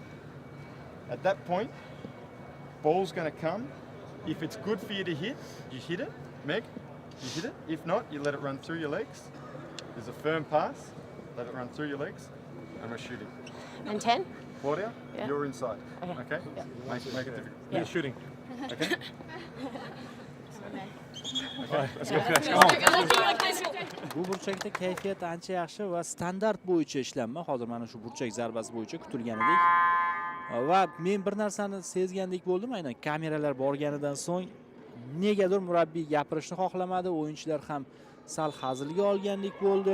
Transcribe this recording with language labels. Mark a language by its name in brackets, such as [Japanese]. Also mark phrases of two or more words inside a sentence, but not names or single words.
[English] At that point, ball's going to come. If it's good for you to hit, you hit it. Meg, you hit it. If not, you let it run through your legs. There's a firm pass. Let it run through your legs, and we're shooting. And 10? Claudia, Yeah. you're inside. Okay. Okay? Make it difficult. Yeah. You're shooting. Okay? [Uzbek] Bu burchakda kayfiyat ancha yaxshi va standart bo'yicha ishlanma. Hozir mana shu burchak zarbasi bo'yicha kutilganidek. Va men bir narsani sezgandek bo'ldim, aynan kameralar borganidan so'ng negadir murabbiy gapirishni xohlamadi, o'yinchilar ham sal hazilga olgandek bo'ldi.